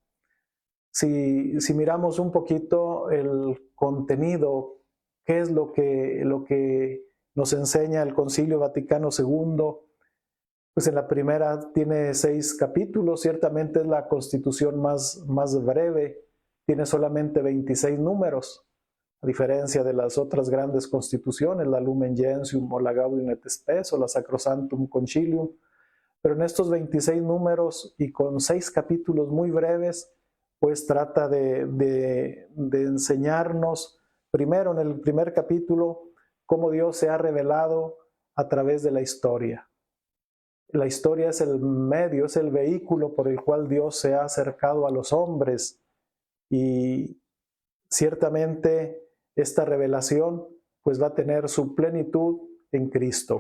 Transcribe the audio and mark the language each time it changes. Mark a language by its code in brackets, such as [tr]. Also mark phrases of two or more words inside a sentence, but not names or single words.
[es] Si miramos un poquito el contenido, ¿qué es lo que nos enseña el Concilio Vaticano II? Pues en la primera tiene 6 capítulos, ciertamente es la constitución más breve, tiene solamente 26 números, a diferencia de las otras grandes constituciones, la Lumen Gentium o la Gaudium et Spes o la Sacrosanctum Concilium, pero en estos 26 números y con 6 capítulos muy breves, pues trata de enseñarnos, primero en el primer capítulo, cómo Dios se ha revelado a través de la historia. La historia es el medio, es el vehículo por el cual Dios se ha acercado a los hombres, y ciertamente esta revelación pues va a tener su plenitud en Cristo.